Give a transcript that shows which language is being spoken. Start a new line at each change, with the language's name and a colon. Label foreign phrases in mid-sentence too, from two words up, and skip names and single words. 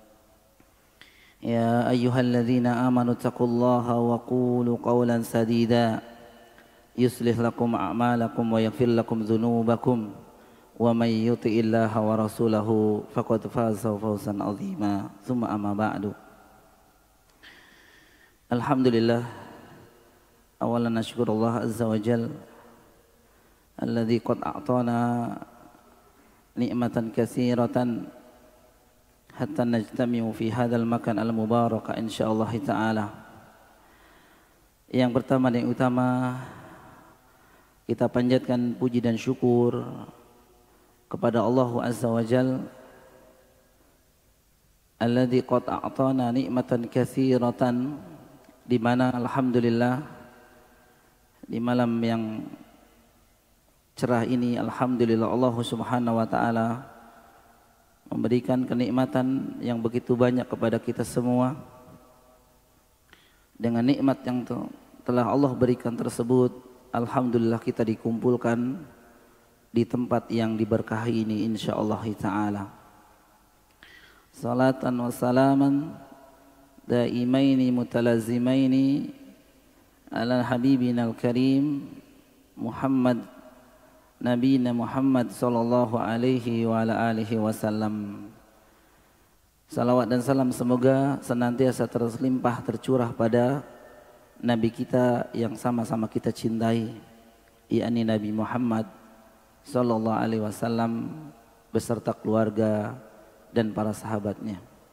Arabic: يا أيها الذين آمنوا اتقوا الله وقولوا قولا سديدا يصلح لكم أعمالكم ويغفر لكم ذنوبكم ومن يطع الله ورسوله فقد فاز فوزا عظيما. ثم أما بعد. الحمد لله، أولا نشكر الله عز وجل الذي قد أعطانا نعمة كثيرة حتى نجتمع في هذا المكان المبارك إن شاء الله تعالى.
Indonesian: Yang pertama dan yang utama, kita panjatkan puji dan syukur kepada Allah
Arabic: عز وجل الذي قد أعطانا نعمة كثيرة,
Indonesian: di mana alhamdulillah di malam yang cerah ini alhamdulillah
Arabic: الله سبحانه وتعالى
Indonesian: memberikan kenikmatan yang begitu banyak kepada kita semua. Dengan nikmat yang telah Allah berikan tersebut, alhamdulillah kita dikumpulkan di tempat yang diberkahi ini
Arabic: إن شاء الله تعالى. صلاة وسلاما دائمين متلازمين على حبيبنا الكريم محمد نبي محمد صلى الله عليه وعلى آله وسلم.
Indonesian: Salawat dan salam semoga senantiasa terlimpah tercurah pada Nabi kita yang sama-sama kita cintai, yakni Nabi Muhammad
Arabic: صلى الله عليه وسلم
Indonesian: beserta keluarga dan para sahabatnya.